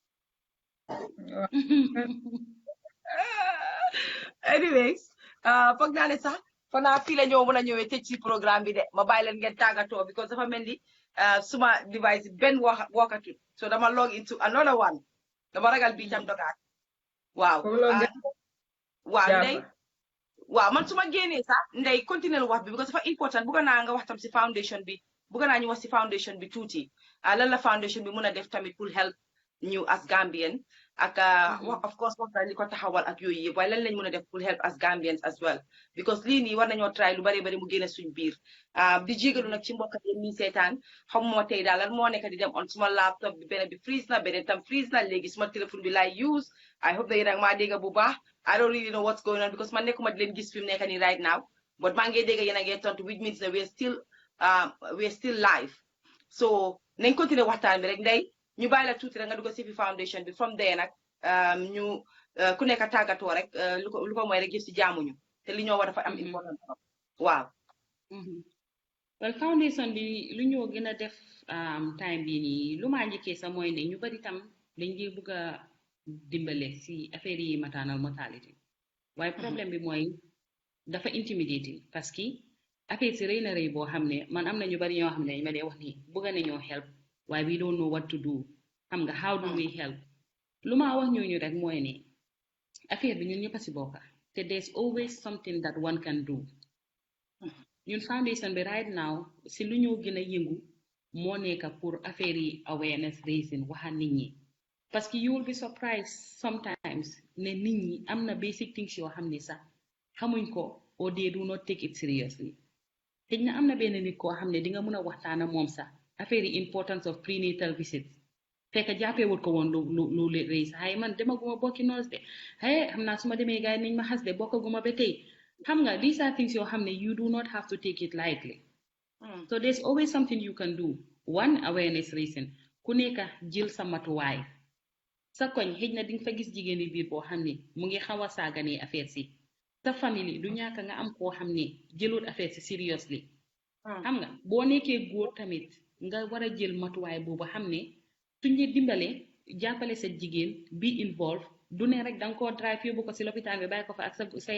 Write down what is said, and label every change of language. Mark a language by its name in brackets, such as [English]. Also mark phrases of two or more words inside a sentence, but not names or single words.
[Wolof] anyways foog naa ne sax fanaa fii la ñëw mën a ñëwee tëj ci programme bi de ma bàyyi leen ngeen tàggatoo because dafa mel ni suma device benn wokkatu so dama [English] log into another one [Wolof] dama ragal bii tam dogaat waaw ndey waaw man su ma génnee sax ndey continuer wax bi because dafa important bëgg naa nga wax tam si foundation bi bëgg naa ñu wax si foundation bi tuuti lan la foundation bi mën a def tamit pour help ñu [English] as Gambian [Wolof] ak [English] of course [Wolof] wax na li ko taxawal ak yooyu yëpp waaye lan lañ mën a def pour [English] help as Gambians as well [Wolof] because lii nii war nañoo try lu bari bari mu génne suñ biir di jégalu nag ci mbokk yi ñuy seetaan xam moo tey daal lan moo nekk di dem on suma laptop bi beneen bi freeze na beneen tam freeze na léegi suma téléphone bi laay use [English] I hope that [Wolof] yéen a maa dégg bu baax [English] I don't really know what's going on [Wolof] because man nekkuma di leen gis fi mu nekk nii [English] right now [Wolof] but maa ngi dégg yéen a ngi tontu [English] which means that we're still live [Wolof] so nañ continuer waxtaan bi rek ndey ñu bàyyi la tuuti rek nga dugg si fi foundation bi from there nag ñu ku nekk tàggatoo rek lu ko mooy rek yëf si jaamuñu te li ñoo war dafa am important waaw well foundation bi lu ñoo gën a def time bi nii lu maa njëkkee sa mooy ne ñu bari tam dañ dee bëgg a dimbale si affaire yi [English] maternal mortality [Wolof] waaye problème bi mooy dafa intimidating parce que affaire si rëy na rëy boo xam ne man am na ñu bari ñoo xam ne ma dee wax ni bëgg nañoo help waaye [English] we don't know what to do [Wolof] xam nga [English] how do we help [Wolof] lu ma wax ñooñu rek mooy ne affaire bi ñun ñëpp a si bokka te [English] there's always something that one can do [Wolof] ñun foundation bi [English] right now [Wolof] si lu ñoo gën a yëngu moo nekk pour affaire yi [English] awareness raising [Wolof] waxa nit ñi parce que [English] you will be surprised sometimes [Wolof] ne nit ñi am na [English] basic things [Wolof] yoo xam ne sax xamuñ ko [English] or they do not take it seriously [Wolof] xëy na am na benn nit koo xam ne di nga mën a waxtaana moom sax affaire yi [English] importance of prenatal visits [Wolof] fekk jàppee wut ko woon lu rëy sax ay man demaguma bokki noos de ay xam naa su ma demee gars yi nañ ma xas de bokkaguma ba tey xam nga [English] these are things [Wolof] yoo xam ne [English] you do not have to take it lightly so there's always something you can do one awareness raising [Wolof] ku nekka jël sa matuwaay sa koñ xëj na di nga fa gis jigéeni biir boo xam ne mu ngi xaw a saaganee affaire si sa famille du ñàkk nga am koo xam ne jëloot affaire si seriously xam nga boo nekkee góor tamit nga war a jël matuwaay boobu xam ne suñ la dimbale jàppale sa jigéen bi involve du ne rek danga koo drive yóbbu ko si lopitaan bi bàyyi ko fa ak sa